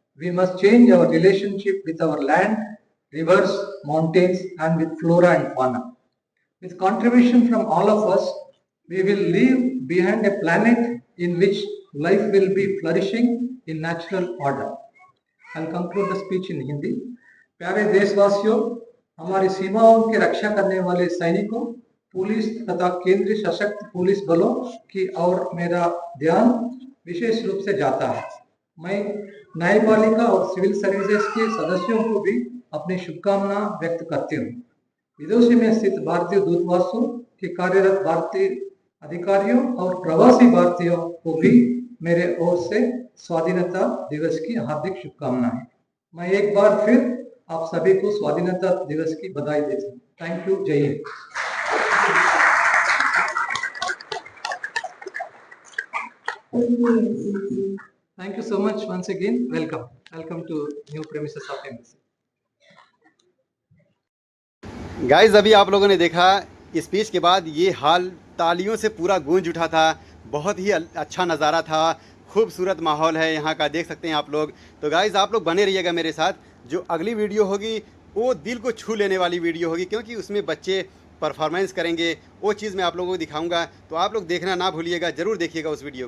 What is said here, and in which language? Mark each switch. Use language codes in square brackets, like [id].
[en] We must change our relationship with our land, rivers, mountains, and with flora and fauna. With contribution from all of us, we will leave behind a planet in which life will be flourishing in natural order. I'll conclude the speech in Hindi. [hi] प्यारे देशवासियों, हमारी सीमाओं की रक्षा करने वाले सैनिकों, police तथा केंद्रीय सशक्त पुलिस बलों की ओर मेरा ध्यान विशेष रूप से जाता है। मैं न्यायपालिका और सिविल सर्विसेज के सदस्यों को भी अपनी शुभकामना व्यक्त करती हूँ। विदेशी में स्थित भारतीय दूतावासों के कार्यरत भारतीय अधिकारियों और प्रवासी भारतीयों को भी मेरे ओर से स्वाधीनता दिवस की हार्दिक शुभकामनाएं। मैं एक बार फिर आप सभी को स्वाधीनता दिवस की बधाई देता हूँ। [en] Thank you. [hi] जय Hind. [en] Thank you so much once again. Welcome to new premises of embassy. [hi] Guys अभी आप लोगों ने देखा स्पीच के बाद ये हाल तालियों से पूरा गूंज उठा था। बहुत ही अच्छा नज़ारा था, खूबसूरत माहौल है यहाँ का, देख सकते हैं आप लोग। तो गाइज आप लोग बने रहिएगा मेरे साथ। जो अगली वीडियो होगी वो दिल को छू लेने वाली वीडियो होगी, क्योंकि उसमें बच्चे परफॉर्मेंस करेंगे। वो चीज़ मैं आप लोगों को दिखाऊंगा, तो आप लोग देखना ना भूलिएगा, ज़रूर देखिएगा उस वीडियो को।